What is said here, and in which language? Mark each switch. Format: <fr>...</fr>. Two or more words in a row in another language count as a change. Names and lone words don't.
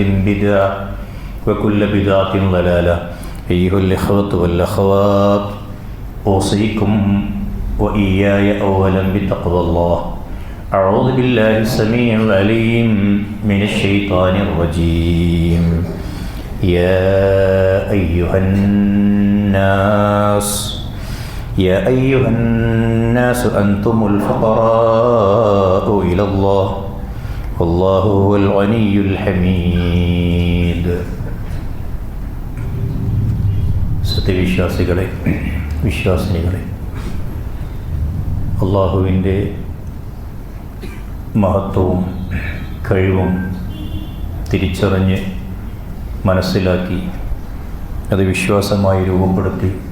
<ar>بدعة وكل بدعة ضلالة أيها الإخوة والأخوات أوصيكم وإياي أولا بتقوى الله أعوذ بالله السميع العليم من الشيطان الرجيم يا أيها الناس أنتم الفقراء إلى الله والله هو الغني الحميد</ar> <ml>സത്യവിശ്വാസികളെ വിശ്വാസിനികളെ അള്ളാഹുവിൻ്റെ മഹത്വവും കഴിവും തിരിച്ചറിഞ്ഞ് മനസ്സിലാക്കി അത് വിശ്വാസമായി രൂപപ്പെടുത്തി</ml>